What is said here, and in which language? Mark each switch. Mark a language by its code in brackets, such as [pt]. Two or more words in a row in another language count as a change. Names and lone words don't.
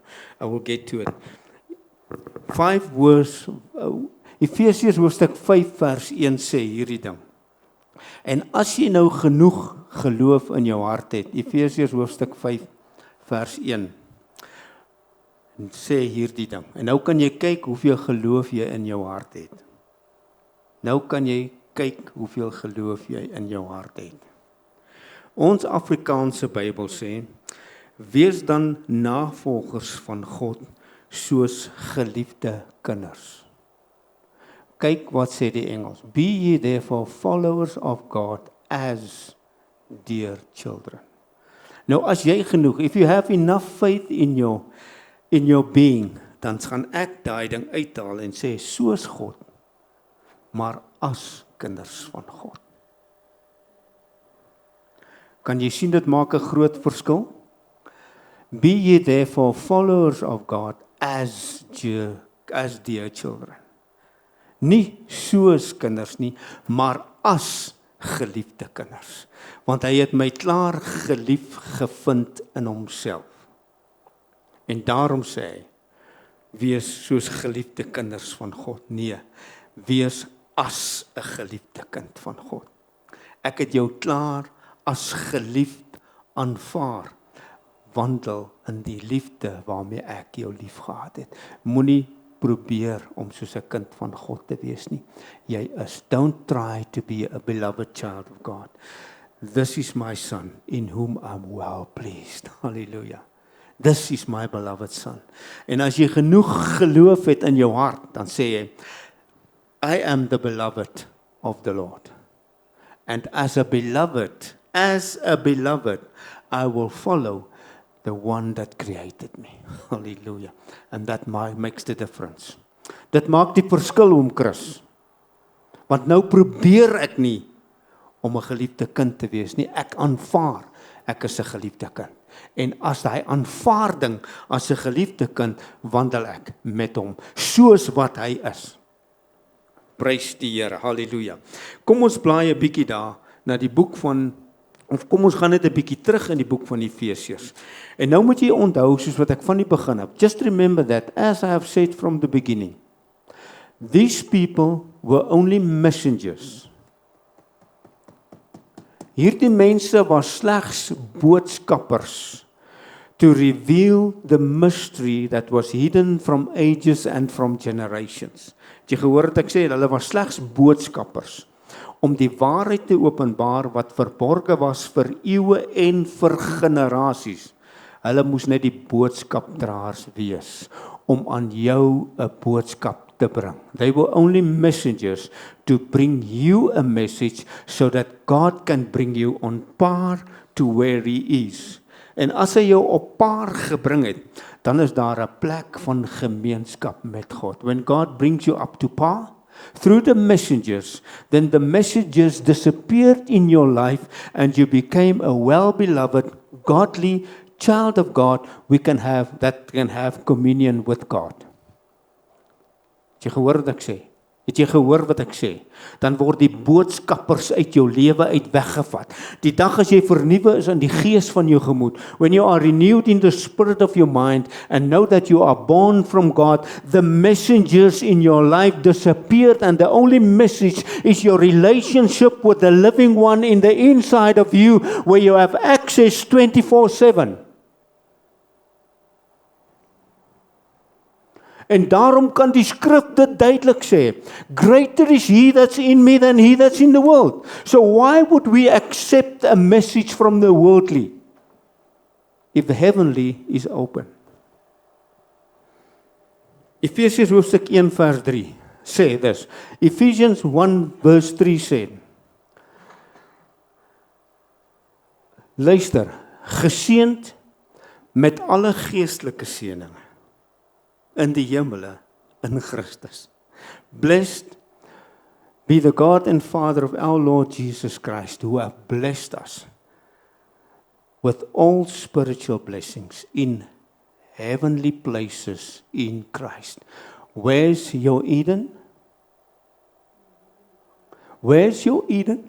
[en] I will get to it. 5 verse, [af] Efesiërs hoofstuk 5 vers 1 sê hierdie ding. En as jy nou genoeg geloof in jou hart het, Efesiërs hoofstuk 5 vers 1, en sê hierdie ding. En nou kan jy kyk hoeveel geloof jy in jou hart het. Nou kan jy kyk hoeveel geloof jy in jou hart het. Ons Afrikaanse Bybel sê, wees dan navolgers van God, soos geliefde kinders. Kyk wat sê die Engels. [en] Be ye therefore followers of God as dear children. [af] Nou as jy genoeg, [en] if you have enough faith in your being, [af] dan gaan ek daai ding uithaal en sê, soos God, maar as kinders van God. Kan jy sien dit maak 'n groot verskil? [en] Be ye therefore followers of God as dear children. [af] Nie soos kinders nie, maar as geliefde kinders. Want hy het my klaar gelief gevind in homself. En daarom sê hy, wees soos geliefde kinders van God. Nee, wees as 'n geliefde kind van God. Ek het jou klaar as geliefd aanvaar. Wandel in die liefde waarmee ek jou lief gehad het. Moenie probeer om soos 'n kind van God te wees nie. Jy is. [en] Don't try to be a beloved child of God. This is my son, in whom I'm well pleased. Hallelujah. This is my beloved son. [af] En as jy genoeg geloof het in jou hart, dan sê jy, [en] I am the beloved of the Lord. And as a beloved, I will follow the one that created me. Hallelujah. And that makes the difference. [af] Dit maak die verskil om Chris. Want nou probeer ek nie om 'n geliefde kind te wees nie. Ek aanvaar, ek is 'n geliefde kind. En as hy aanvaarding as 'n geliefde kind, wandel ek met hom, soos wat hy is. Prys die Here, halleluja. Kom ons blaai 'n bietjie daar na die boek van, of kom ons gaan net 'n bietjie terug in die boek van Efesiërs. En nou moet jy onthou, soos wat ek van die begin heb, [en] just remember that, as I have said from the beginning, these people were only messengers. [af] Hierdie mense was slegs boodskappers [en] to reveal the mystery that was hidden from ages and from generations. [af] Het jy gehoor wat ek sê, hulle was slegs boodskappers om die waarheid te openbaar wat verborge was vir eeue en vir generasies. Hulle moes net die boodskapdraers wees om aan jou 'n boodskap te bring. [en] They were only messengers to bring you a message so that God can bring you on par to where he is. [af] En as hy jou op par gebring het, dan is daar 'n plek van gemeenskap met God. [en] When God brings you up to par through the messengers, then the messengers disappeared in your life and you became a well-beloved, godly child of God that can have communion with God. [af] Het jy gehoor wat ek sê? Het jy gehoor wat ek sê? Dan word die boodskappers uit jou lewe uit weggevat. Die dag as jy vernuwe is in die gees van jou gemoed, [en] when you are renewed in the spirit of your mind and know that you are born from God, the messengers in your life disappeared and the only message is your relationship with the living one in the inside of you where you have access 24/7. [af] En daarom kan die skrif dit duidelik sê, [en] greater is he that's in me than he that's in the world. So why would we accept a message from the worldly if the heavenly is open? [af] Efesiërs hoofstuk 1 vers 3 sê this. Ephesians 1 verse 3 sê, luister, geseënd met alle geestelike seëninge in die hemele in Christus. [en] Blessed be the God and Father of our Lord Jesus Christ, who have blessed us with all spiritual blessings in heavenly places in Christ. Where's your Eden? Where's your Eden?